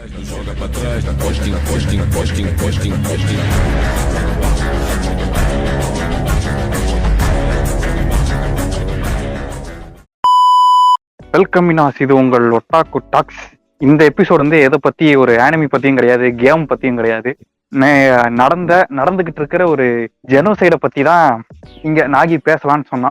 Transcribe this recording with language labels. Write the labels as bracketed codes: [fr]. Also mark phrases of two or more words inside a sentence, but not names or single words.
[pt] Joga pra trás, da costinha, costinha, costinha, costinha, costinha. [ta] வெல்கம் மினாஸ், இது உங்கள் ஒட்டாக்கு டாக்ஸ். இந்த எபிசோட் வந்து எதை பத்தி, ஒரு ஆனிமி பத்தியும் கிடையாது, கேம் பத்தியும் கிடையாது. நடந்துகிட்டு இருக்கிற ஒரு ஜெனோசைட பத்தி தான் இங்க நாகி பேசலாம்னு சொன்னான்.